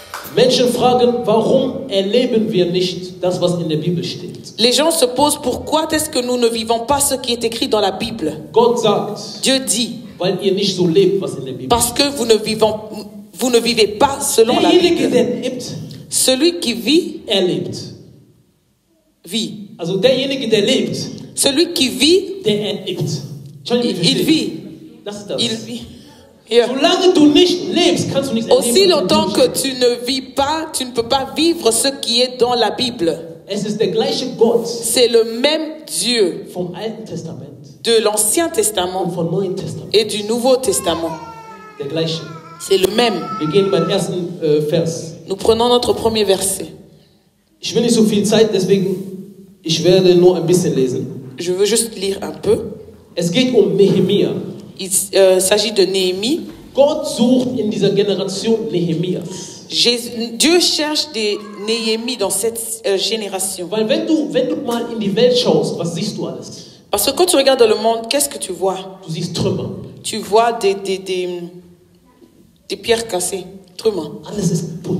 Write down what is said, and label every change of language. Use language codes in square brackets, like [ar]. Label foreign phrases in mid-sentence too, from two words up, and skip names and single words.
[de] Menschen fragen, warum erleben wir nicht das, was in der Bibel steht? [fr] Les gens se posent pourquoi est-ce que nous ne vivons pas ce qui est écrit dans la Bible. [de] Gott sagt, [fr] Dieu dit, [de] weil ihr nicht so lebt, was in der Bibel [fr] parce que vous ne vivez pas selon la [de] Derjenige, [fr] Bible. [de] der lebt, [fr] Celui qui vit, [de] lebt. [fr] vit. [de] Also derjenige, der lebt, [fr] Celui qui vit, [de] der lebt. [fr] il vit. [de] Das ist das. [fr] Il vit. Yeah. [de] Solange du nicht lebst, kannst du nichts erleben. [fr] Aussi longtemps que tu ne vis pas, tu ne peux pas vivre ce qui est dans la Bible. [de] Es ist der gleiche Gott [fr] C'est le même Dieu [de] vom Alten Testament [fr] de l'Ancien Testament [de] und vom Neuen Testament. [fr] et du Nouveau Testament. [de] Der gleiche. [fr] C'est le même. [de] Wir gehen beim ersten Vers. [fr] Nous prenons notre premier verset. [de] Ich will nicht so viel Zeit, deswegen ich werde nur ein bisschen lesen. [fr] Je veux juste lire un peu. [de] Es geht um Nehemia. [fr] Il s'agit de Néhémie. [de] Gott sucht in dieser Generation Nehemias. [fr] Dieu cherche des Néhémies dans cette génération. [de] Weil wenn du mal in die Welt schaust, was siehst du alles? [fr] Parce que quand tu regardes le monde, qu'est-ce que tu vois? [de] Du siehst Trümmer. [fr] Tu vois des pierres cassées. [de] Trümmer. Alles ist kaputt.